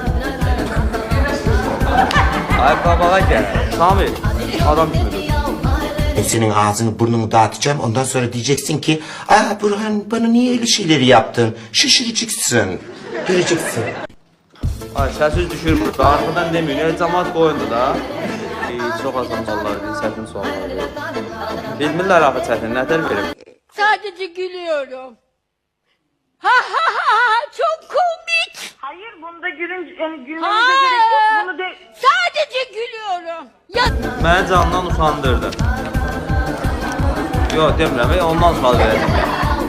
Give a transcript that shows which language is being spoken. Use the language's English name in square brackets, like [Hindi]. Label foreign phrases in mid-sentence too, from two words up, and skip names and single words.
[Turkish] Ay babağa gel. [Azerbaijani] Sami, adam kimdir? [Turkish] Senin ağzını burnunu dağıtacağım. Ondan sonra diyeceksin ki Burhan bana niye öyle şeyleri yaptın? Şaşıracaksın. Göreceksin. [Azerbaijani] Ay səssiz düşür burada. [Turkish] Arkadan demiyor. [Azerbaijani] Ne cəmaat qoyundu da. Çox asan suallar verir, çətin suallar verir. Bilmirlər axı çətin, nətər verir? [Turkish] Sadece gülüyorum. Ha ha ha ha, çok komik. Hayır bunda gülmenize gerek yok. Bunu de... Sadece gülüyorum. Ya [Azerbaijani] Məni candan usandırdı. Yox, demirəm, ondan sual verəcəm.